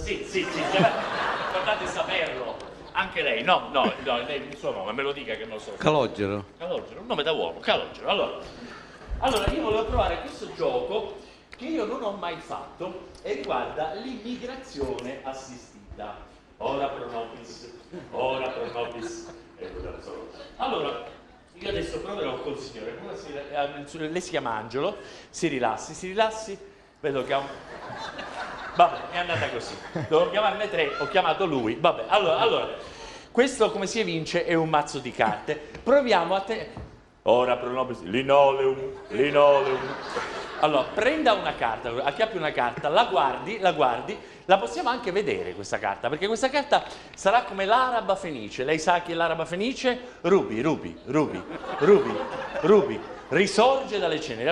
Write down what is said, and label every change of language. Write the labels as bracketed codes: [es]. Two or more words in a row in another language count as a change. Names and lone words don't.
[it] Sì, importante saperlo. Anche lei, no, lei il suo nome, me lo dica che non lo so. Calogero. Calogero, un nome da uomo, Calogero. Allora, io volevo provare questo gioco che io non ho mai fatto e riguarda l'immigrazione assistita. [la] Ora pro nobis. [it] Allora, io adesso proverò col signore. Buonasera, lei si chiama Angelo, si rilassi, vedo che ha un... Vabbè, è andata così. Devo chiamarne 3, ho chiamato lui. Vabbè, allora, questo come si evince è un mazzo di carte. Proviamo a te... [la] Ora pro nobis, [it] linoleum. Allora, prenda una carta, acchiappi una carta, la guardi, la possiamo anche vedere questa carta, perché questa carta sarà come l'araba fenice. Lei sa chi è l'araba fenice? Rubi, risorge dalle ceneri.